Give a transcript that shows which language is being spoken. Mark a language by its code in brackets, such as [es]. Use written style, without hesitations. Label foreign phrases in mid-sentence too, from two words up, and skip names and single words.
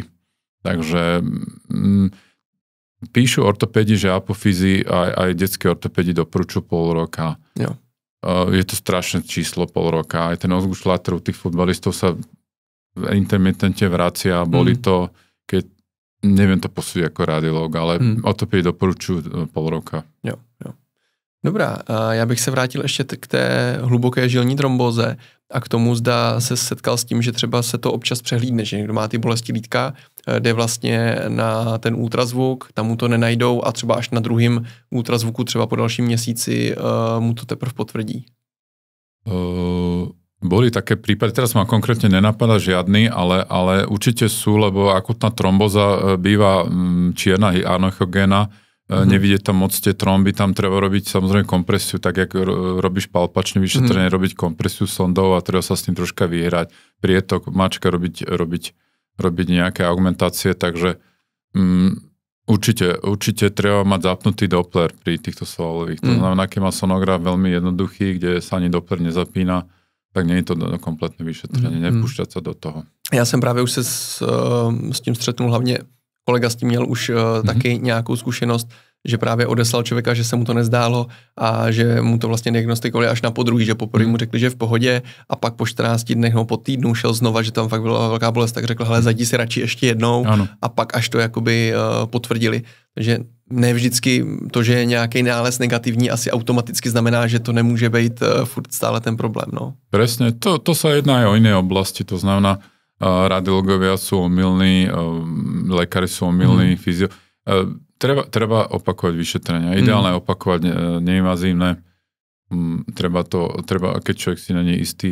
[sk] Takže píšu ortopédi, že apofyzi aj detské ortopédi doporučujú pol roka. [cs] Jo. [sk] Je to strašné číslo pol roka. Aj ten Osgood-Schlatter u tých futbalistov sa intermitentne vracia. Boli to, keď neviem to posúdiť ako radiológ, ale ortopédi doporučujú pol roka. [cs] Jo. Dobrá, já bych se vrátil ještě k té hluboké žilní trombóze a k tomu, zda se setkal s tím, že třeba se to občas přehlídne, že někdo má ty bolesti lítka, jde vlastně na ten ultrazvuk, tam mu to nenajdou a třeba až na druhém ultrazvuku, třeba po dalším měsíci, mu to teprve potvrdí. [sk] Boli také prípady, teraz ma konkrétne nenapadá žiadny, ale určite sú, lebo akutná tromboza býva čierna anochogéna, nevidieť tam moc tie tromby, tam treba robiť samozrejme kompresiu, tak jak robíš palpačné vyšetrenie, robiť kompresiu sondov a treba sa s tým troška vyhrať, prietok, mačka robiť nejaké augmentácie, takže určite treba mať zapnutý Doppler pri týchto svalových. To znamená, keď má sonograf veľmi jednoduchý, kde sa ani Doppler nezapína, tak nie je to kompletné vyšetrenie, nepúšťať sa do toho. [cs] Já jsem právě už se s tím střetnul, hlavně kolega s tím měl už taky nějakou zkušenost, že právě odeslal člověka, že se mu to nezdálo a že mu to vlastně diagnostikovali až na podruhý, že poprvé mu řekli, že je v pohodě a pak po 14 dnech nebo po týdnu šel znova, že tam fakt byla velká bolest, tak řekl, hele, zajdi si radši ještě jednou a pak až to jakoby potvrdili. Takže ne vždycky to, že je nějaký nález negativní, asi automaticky znamená, že to nemůže být furt stále ten problém. No. [sk] Presne, to sa jedná aj o iné oblasti, to znamená, radiológovia sú omylní, lekári sú omylní, fyzio. Treba opakovať vyšetrenia. Ideálne opakovať neinvazívne. Treba, keď človek si není istý.